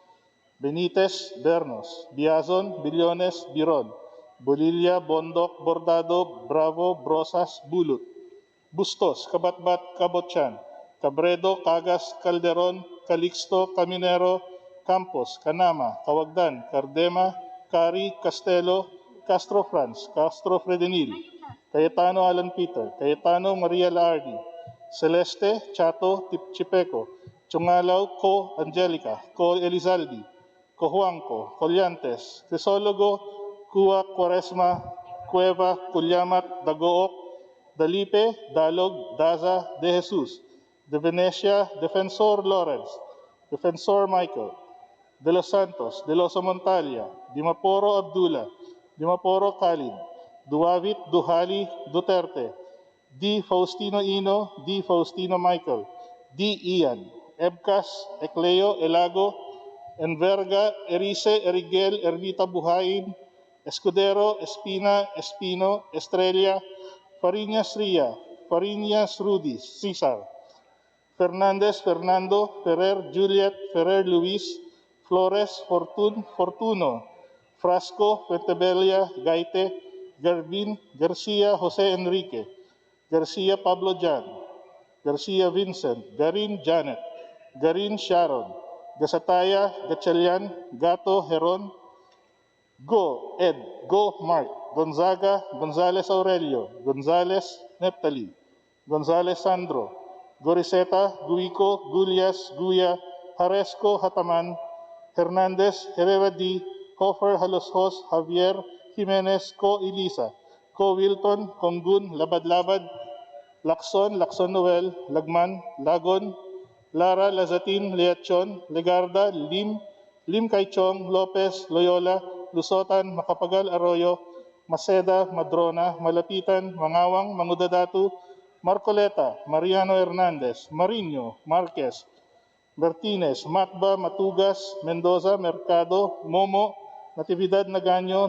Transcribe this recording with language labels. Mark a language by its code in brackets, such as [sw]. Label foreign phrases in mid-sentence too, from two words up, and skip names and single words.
[tl] Benitez, Bernos, Biazon, Billones, Biron, Bolilla, Bondok, Bordado, Bravo, Brosas, Bulut, Bustos, Kabatbat, Kabotchan, Cabredo, Cagas, Calderon, Calixto, Caminero, Campos, Canama, Cawagdan, Cardema, Cari, Castelo, Castro Franz, Castro Fredenil, Cayetano Alan Peter, Cayetano Maria Laardi, Celeste, Chato, Chipeco, Chungalaw, Co. Angelica, Co. Elizaldi, Cojuangco, Collantes, Crisologo, Cua, Quaresma, Cueva, Culyamat, Dagook, Dalipe, Dalog, Daza, De Jesus, De Venecia, Defensor Lawrence, Defensor Michael, De Los Santos, De Los Montalia, Dimaporo Abdullah, Dimaporo Khalid, Duavit Duhali Duterte, D. Faustino Ino, D. Faustino Michael, D. Ian, Ebcas, Ecleo, Elago, Enverga, Erice, Erigel, Ermita Buhain, Escudero, Espina, Espino, Estrella, Fariñas Ria, Fariñas Rudy, Cesar, Fernandez, Fernando, Ferrer, Juliet, Ferrer, Luis, Flores, Fortun, Fortuno, Frasco, Fuentebella, Gaite, Garbin, Garcia, Jose Enrique, Garcia Pablo Jan, Garcia Vincent, Garin Janet, Garin Sharon, Gasataya, Gatchalian, Gato Heron, Go Ed, Go Mark, Gonzaga, Gonzales Aurelio, Gonzales Neptali, Gonzales Sandro, Goriseta, Guico, Gulias, Guya, Haresco Hataman, Hernandez, Herrera D, Hofer Haloshos, Javier, Jimenez, Co Elisa, Co Wilton, Congun, Labad-Labad, Lacson, Lacson Noel, Lagman, Lagon, Lara, Lazatin, Leachon, Legarda, Lim, Lim Kaichong, Lopez, Loyola, Lusotan, Macapagal Arroyo, Maceda, Madrona, Malapitan, Mangawang, Mangudadatu, Marcoleta, Mariano Hernandez, Marino, Marquez, Martinez, Matba, Matugas, Mendoza, Mercado, Momo, Natividad Nagaño,